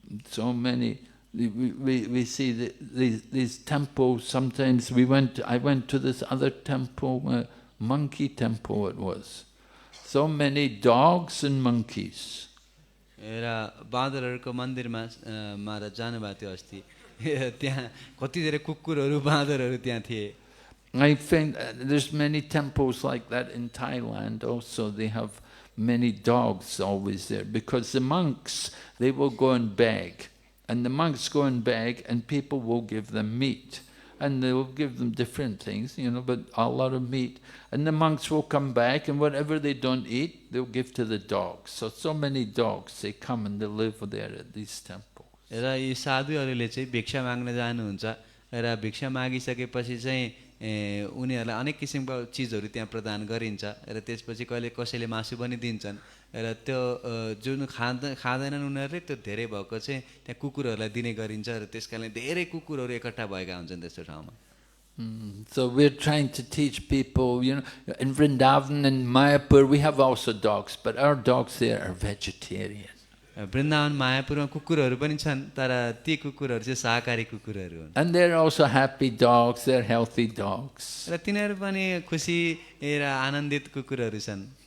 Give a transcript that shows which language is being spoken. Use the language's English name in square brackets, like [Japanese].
[English] So many, we see these temples. Sometimes I went to this other temple, monkey temple it was. So many dogs and monkeys. [Nepali] र बाँदरहरूको मन्दिरमा मारा जानुभएको थियो अस्ति, त्यहाँ कति धेरै कुकुरहरू बाँदरहरू त्यहाँ थिए। [English] I think there's many temples like that in Thailand also. They have many dogs always there because the monks, they will go and beg, and the monks go and beg and people will give them meat, and they will give them different things, but a lot of meat, and the monks will come back and whatever they don't eat they'll give to the dogs. So many dogs, they come and they live there at these temples. [Nepali] र यी साधुहरूले चाहिँ भिक्षा माग्न जानुहुन्छ र भिक्षा मागिसकेपछि चाहिँ उनीहरूलाई अनेक किसिमको चिजहरू त्यहाँ प्रदान गरिन्छ र त्यसपछि कहिले कसैले मासु पनि दिन्छन् र त्यो जुन खाँदैनन् उनीहरूले त्यो धेरै भएको चाहिँ त्यहाँ कुकुरहरूलाई दिने गरिन्छ र त्यसकारणले धेरै कुकुरहरू एकट्ठा भएका हुन्छन् त्यस्तो ठाउँमा। [English] So we're trying to teach people, in Vrindavan and Mayapur we have also dogs, but our dogs there are vegetarian. [Nepali] Vrindavan मायापुरमा कुकुरहरू पनि छन् तर ती कुकुरहरू चाहिँ शाकाहारी कुकुरहरू हुन्। [English] And they're also happy dogs, they're healthy dogs. [Nepali] र तिनीहरू पनि खुसी र आनन्दित कुकुरहरू छन्।